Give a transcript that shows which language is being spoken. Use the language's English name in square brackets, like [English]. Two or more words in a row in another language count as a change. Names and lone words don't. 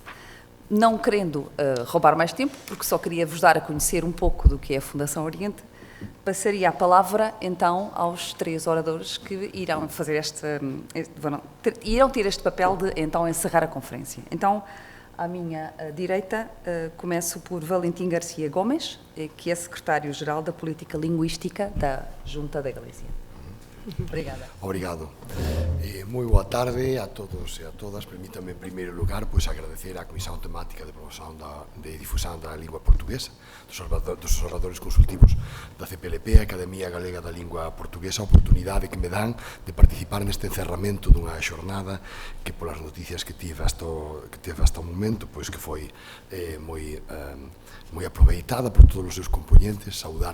[Portuguese] Não querendo roubar mais tempo, porque só queria vos dar a conhecer um pouco do que é a Fundação Oriente, passaria a palavra, então, aos 3 oradores que irão fazer irão ter este papel de, então, encerrar a conferência. Então, à minha direita, começo por Valentim Garcia Gomes, que é secretário-geral da Política Linguística da Junta da Galicia. Obrigada. Obrigado. [Galician] Moi boa tarde a todos e a todas. Permítame, en primeiro lugar, agradecer á Comisión Temática de Promoción de Difusión da Lingua Portuguesa, dos oradores consultivos da CPLP, a Academia Galega da Lingua Portuguesa, a oportunidade que me dan de participar neste encerramento dunha xornada que, polas noticias que tive hasta o momento, que foi moi aproveitada por todos os seus componentes.